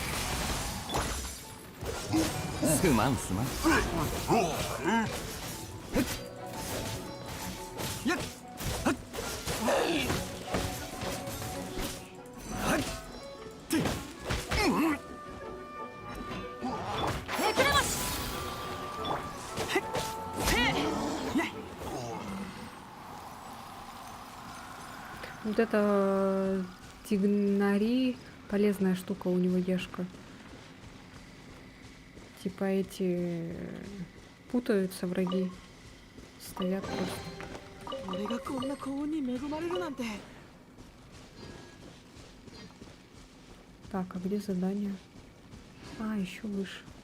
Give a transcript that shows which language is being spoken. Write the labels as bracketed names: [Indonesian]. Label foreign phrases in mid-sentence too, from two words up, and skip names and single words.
[Japanese] すまんすまん。やっめくらまし。 [Russian] Вот это тигнари, полезная штука у него ешка. Типа эти путаются враги, стоят просто. [Japanese] 俺がこんな幸運に恵まれるなんて。 [Russian] Так, а где задание? А, еще выше.